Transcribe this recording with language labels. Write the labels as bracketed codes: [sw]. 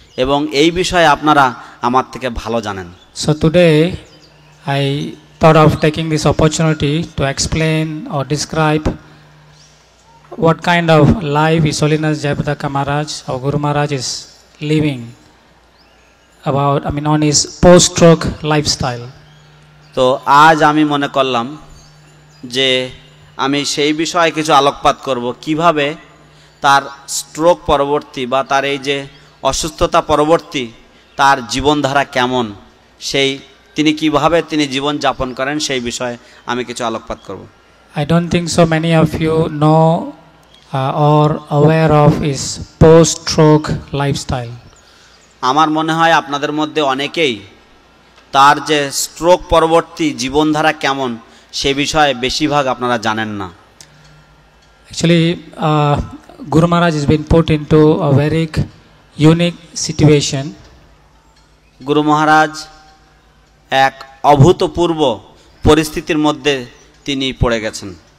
[bn] এবং এই বিষয়ে আপনারা আমার থেকে ভালো জানেন। [en] So today I thought of taking this opportunity to explain or describe what kind of life His Holiness Jayapataka Maharaj, our Guru Maharaj, is living on his post-stroke lifestyle. [bn] তো আজ আমি মনে করলাম যে আমি সেই বিষয়ে কিছু আলোকপাত করব, কিভাবে তার স্ট্রোক পরবর্তী বা তার এই যে অসুস্থতা পরবর্তী তার জীবনধারা কেমন, তিনি কিভাবে জীবন যাপন করেন, সেই বিষয়ে আমি কিছু আলোকপাত করব। [en] I don't think so many of you know or aware of his post-stroke lifestyle. [bn] আমার মনে হয় আপনাদের মধ্যে অনেকেই তার যে স্ট্রোক পরবর্তী জীবনধারা কেমন সে বিষয়ে বেশিরভাগ আপনারা জানেন না। [en] Actually, Guru Maharaj has been put into a very unique situation. [bn] গুরু মহারাজ এক অভূতপূর্ব পরিস্থিতির মধ্যে তিনি পড়ে গেছেন।